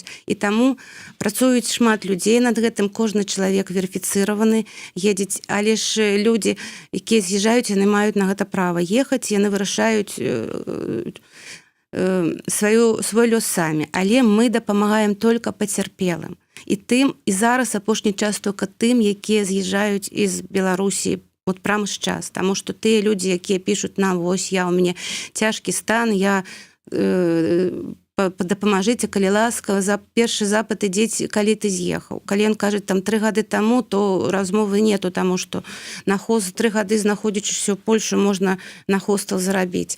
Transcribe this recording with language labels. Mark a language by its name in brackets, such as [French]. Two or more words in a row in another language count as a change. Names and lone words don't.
[Belarusian] І таму працуюць шмат людзей над гэтым, кожны чалавек верыфіцыраваны, едзець, але ж людзі, якія з'язджаюць, яны маюць на гэта права ехаць, яны вырашаюць свой лёс самі, але мы дапамагаем толькі пацярпелым. І зараз апошні час толькі тым, якія з'язджаюць з Беларусі [Russian] вот прямо сейчас, [Belarusian] таму што тыя людзі, якія пішуць нам: вось у мяне цяжкі стан, я дапамажыце, калі ласка, за першы запыт ідзець, калі ты з'ехаў. Калі ён кажа там 3 гады таму, то размовы нету, таму што на 3 гады знаходзячыся ў Польшы можна на хостел зарабіць.